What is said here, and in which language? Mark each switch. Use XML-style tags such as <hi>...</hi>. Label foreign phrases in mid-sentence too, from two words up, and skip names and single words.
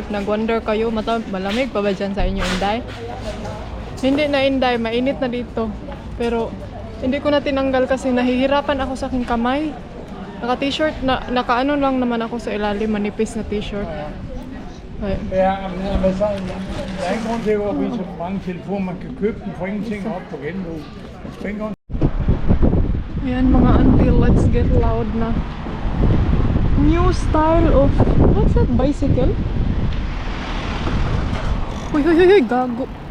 <tl>If nag-wonder kayo, malamig pa ba dyan sa inyo, Inday? Hindi na, Inday. Mainit na dito. Pero, hindi ko na tinanggal kasi nahihirapan ako sa aking kamay. Naka-t-shirt, naka-ano lang naman ako sa ilalim, manipis na t-shirt. Ay.</tl> <da>Ja, men hvad så? Der er ingen grund til at vise så mange telefoner. Man kan købe dem for ingenting op på genbrug.</da> <tl>Ayan mga auntie,</tl> <en>let's get loud na. New style of, what's that, bicycle?</en> <tl>Uy, huy, huy, huy, gago.</tl>